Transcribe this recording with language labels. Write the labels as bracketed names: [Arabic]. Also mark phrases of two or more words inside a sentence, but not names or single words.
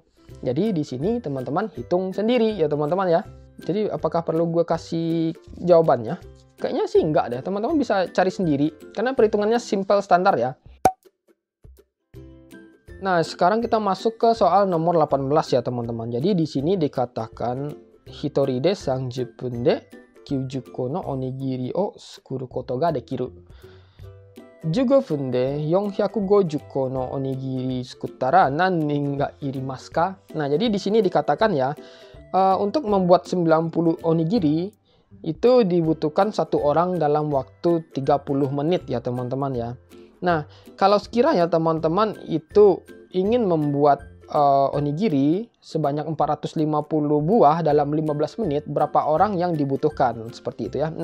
[Indonesian] Jadi di sini teman-teman hitung sendiri ya teman-teman ya. Jadi apakah perlu gue kasih jawabannya? Kayaknya sih enggak deh, teman-teman bisa cari sendiri karena perhitungannya simple standar ya. Nah, sekarang kita masuk ke soal nomor 18 ya teman-teman. Jadi di sini dikatakan [Japanese] 一人で 30 分で90個のおにぎりを作ることができる。15分で450個のおにぎり作ったら何人がいりますか? [Indonesian] Nah, jadi di sini dikatakan ya, untuk membuat 90 onigiri itu dibutuhkan satu orang dalam waktu 30 menit ya teman-teman ya. Nah, kalau sekiranya teman-teman itu ingin membuat onigiri sebanyak 450 buah dalam 15 menit, berapa orang yang dibutuhkan seperti itu ya.